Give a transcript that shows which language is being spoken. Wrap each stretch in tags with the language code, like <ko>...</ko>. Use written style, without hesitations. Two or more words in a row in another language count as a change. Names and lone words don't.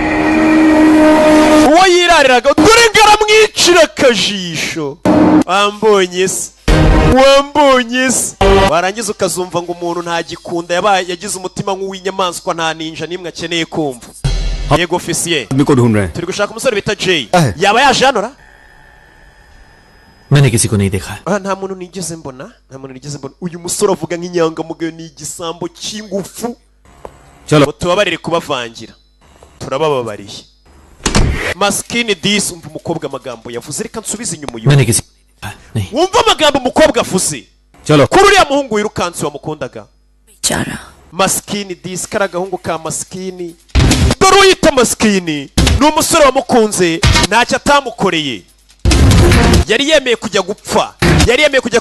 <rw>uwo yirariraga dore ngaramwicira akajisho wambonye se warangiza ukazumva ngo umuntu ntagikunda yagize umutima nk'uw'inyamaswa nta ninja n'imwe akeneye kumva yego ofisiye</rw> <hi>आदमी को ढूंढ रहे हैं</hi> <rw>turi gushaka umusore bita Jay yaba yaje hano ra</rw> <hi>मैंने किसी को नहीं देखा है</hi> <rw>nta muntu nigeze mbona uyu musore avuga nk'inyangamugayo ni igisambo cy'ingufu</rw> <hi>चलो</hi> <rw>tubabarire kubavangira turabababariye maskini dis umva umukobwa amagambo yavuze reka nsubize inyuma uyu</rw> <hi>मैंने किसी को नहीं देखा है नहीं</hi> <rw>wumva amagambo umukobwa avuze</rw> <hi>चलो</hi> <rw>kuri uriya muhungu wirukansi wamukundaga</rw> <hi>बेचारा</hi> <rw>maskini dis kari agahungu ka maskini dore uyita maskini ni umusore wamukunze ntacyo atamukoreye yari yemeye kujya gupfa yari yemeye kujya</rw>